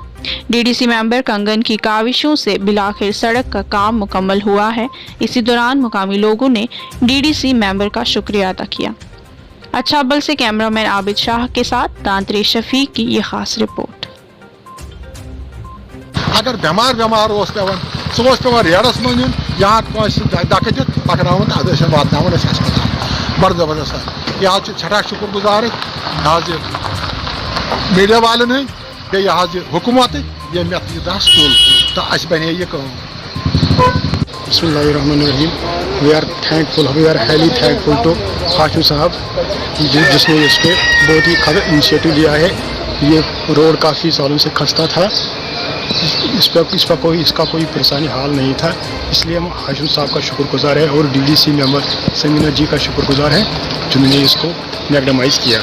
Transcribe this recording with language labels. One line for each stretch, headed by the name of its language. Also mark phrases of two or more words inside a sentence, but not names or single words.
Urdu: ڈی ڈی سی ممبر کنگن کی کاوشوں سے بالآخر سڑک کا کام مکمل ہوا ہے۔ اسی دوران مقامی لوگوں نے ڈی ڈی سی ممبر کا شکریہ ادا کیا۔ اچھابل سے کیمرہ مین عابد شاہ کے ساتھ تانتری شفیق کی یہ خاص رپورٹ۔
Kashmiri: اگر بیمار اوس پیوان سہ اوس پیوان ریڈس من یُن یا دکہ دِتھ پکناوان ادٕ ٲسۍ واتناوان أسۍ ہسپتال بڑٕ زبردست یہ حظ سٹھاہ شکر گزار یہ میڈیا والن ہند بیٚیہِ حظ یہ حکومت ییٚمۍ یہ دس تُل تہٕ اَسہِ بنے یہ کٲم۔
Arabic: بسم اللہ الرحمن الرحیم۔
English: we are highly thankful to
Urdu: ہاشم صاحب جس نے اس پہ بہت ہی انیشیٹو لیا ہے۔ یہ روڈ کافی سالوں سے خستہ تھا، اس کا کوئی پریشانی حال نہیں تھا، اس لیے ہم ہاشم صاحب کا شکر گزار ہے اور ڈی ڈی سی ممبر سمینا جی کا شکر گزار ہے جنہوں نے اس کو میگڈمائز کیا۔